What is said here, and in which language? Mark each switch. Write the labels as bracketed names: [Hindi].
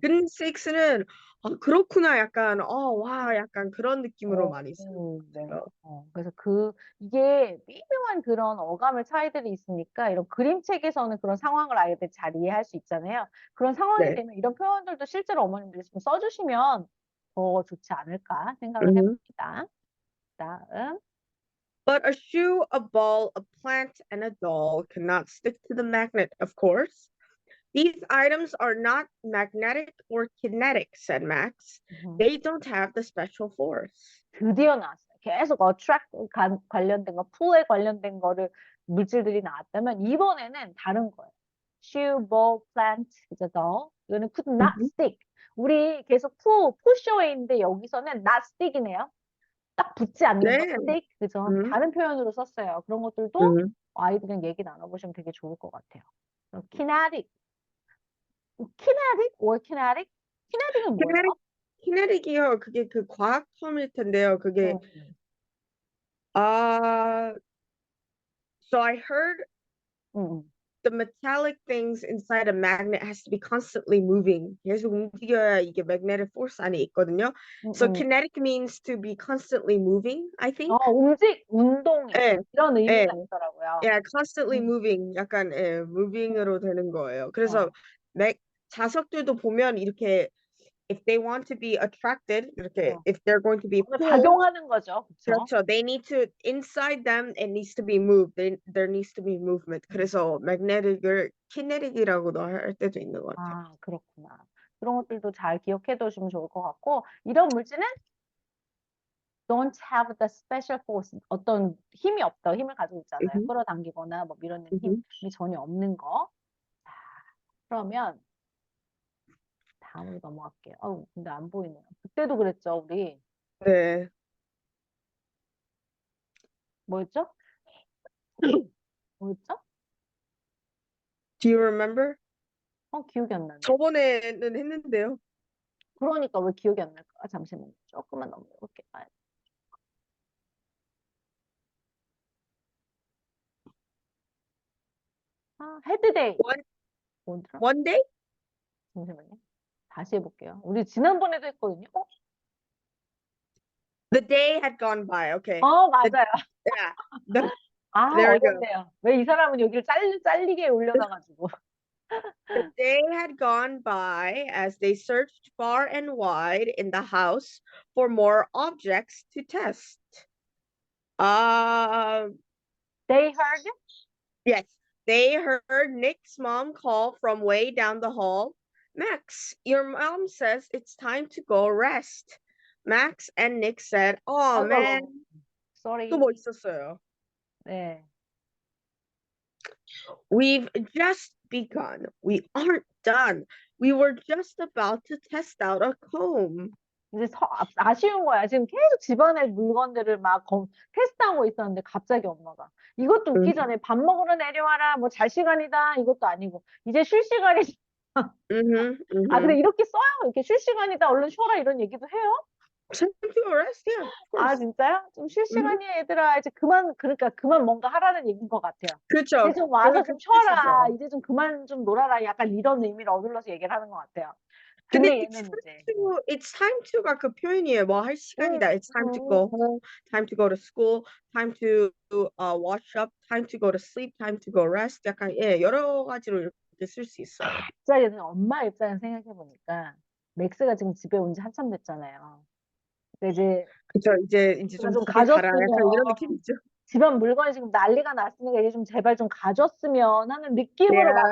[English] goodness sakes [Korean] 는 아 그렇구나 약간 와 약간 그런 느낌으로 많이 쓰는 네. 것 같아요. 그래서 이게 미묘한 그런 어감의 차이들이 있으니까 이런 그림책에서는 그런 상황을 아이들이 잘 이해할 수 있잖아요. 그런 상황이 네. 되면 이런 표현들도 실제로 어머님들이 좀 써주시면 더 좋지 않을까 생각을 음. 해봅니다. 다음. [English] But a shoe, a ball, a plant, and a doll cannot stick to the magnet, of course. These items are not magnetic or kinetic, said Max. They don't have the special force. [Korean] 드디어 나왔어요. 계속 attract 관련된 거, pull에 관련된 거를 물질들이 나왔다면 이번에는 다른 거예요. shoe, ball, plant, 그죠? doll. 이거는 [English] could not Mhm. stick. [Korean] 우리 계속 [English] push away [Korean] 인데 여기서는 [English] not stick [Korean] 이네요. 딱 붙지 않는 거, 네. stick, 그죠? 음, 다른 표현으로 썼어요. 그런 것들도 음. 아이들이랑 얘기 나눠보시면 되게 좋을 것 같아요. kinetic, kinetic or kinetic? kinetic은 뭐예요? 키네릭, 키네릭이요. 그게 그 과학 텀일 텐데요. 그게 음, [English] 아, so I heard 음, the metallic things inside a magnet has to be constantly moving. [Korean] 계속 움직여야 이게 magnetic force 안에 있거든요. 음, [English] So 음. kinetic means to be constantly moving, I think. [Korean] 운동이 예, 이런 예, 의미가 있더라고요. [English] 예, constantly 음, moving. [Korean] 약간 예, moving으로 되는 거예요. 그래서 어. 맥 자석들도 보면 이렇게 [English] if they want to be attracted, [Korean] 이렇게 어. [English] if they're going to be [Korean] 오늘 [English] pulled, [Korean] 작용하는 거죠, 그렇죠? 그렇죠. [English] They need to inside them it needs to be moved. There needs to be movement. [Korean] 그래서 magnetic을 kinetic이라고도 할 때도 있는 것 같아요. 아, 그렇구나. 그런 것들도 잘 기억해 두시면 좋을 것 같고, 이런 물질은 [English] don't have the special force. [Korean] 어떤 힘이 없다. 힘을 가지고 있잖아요. Mhm, 끌어당기거나 뭐 밀어내는 mhm. 힘이 전혀 없는 거. 자, 그러면 다음으로 넘어갈게요. 근데 안 보이네요. 그때도 그랬죠, 우리. 네. 뭐였죠? 뭐였죠? [English] Do you remember? [Korean] 기억이 안 나네. 저번에는 했는데요. 그러니까 왜 기억이 안 날까? 잠시만요. 조금만 넘겨볼게요. 헤드데이. [English] One [Korean] 뭐더라? [English] one day? [Korean] 잠시만요. 다시 해볼게요. 우리 지난번에도 했거든요. [English] The day had gone by. Okay. The, [Korean] 맞아요. [English] yeah. The, 아, there we go. [Korean] 어렵네요. 왜 이 사람은 여기를 잘리게 올려놔가지고. [English] The day had gone by as they searched far and wide in the house for more objects to test. They heard Yes, they heard Nick's mom call from way down the hall. Max, your mom says it's time to go rest. Max and Nick said, "Oh man, sorry. [Korean] 또 뭐 있었어요? 네. We've just begun. We aren't done. We were just about to test out a comb." 이제 아쉬운 거야. 지금 계속 집안의 물건들을 막 테스트하고 있었는데 갑자기 엄마가 이것도 음, 웃기잖아요. 밥 먹으러 내려와라. 뭐 잘 시간이다. 이것도 아니고 이제 쉴 시간이 mhm, 근데 mhm. 이렇게 써요. 이렇게 쉴 시간이다. 얼른 쉬어라 이런 얘기도 해요. [English] Time to go rest, yeah, of course. [Korean] 진짜요? 좀 쉴 Mhm. 시간이야, 얘들아. 이제 그러니까 그만 뭔가 하라는 얘기인 것 같아요. 그렇죠. 이제 좀 와서 좀 그렇게 쉬어라. 뜻이죠. 이제 좀 그만 좀 놀아라. 약간 이런 의미를 어둘러서 얘기를 하는 것 같아요. 근데 근데 얘는 이제 [English] it's time to [Korean] 가 그 표현이에요. 뭐 할 시간이다. [English] It's time to go home, time to go to school, time to wash up, time to go to sleep, time to go rest. [Korean] 약간 여러 가지로 이렇게 쓸 수 있어요. 갑자기 엄마 입장에서 생각해 보니까 맥스가 지금 집에 온 지 한참 됐잖아요. 근데 이제 그쵸. 이제 제가 좀 집에 가라. 가졌으면 약간 이런 느낌이죠. 집안 물건이 지금 난리가 났으니까 이제 좀 제발 좀 가졌으면 하는 느낌으로 말을 한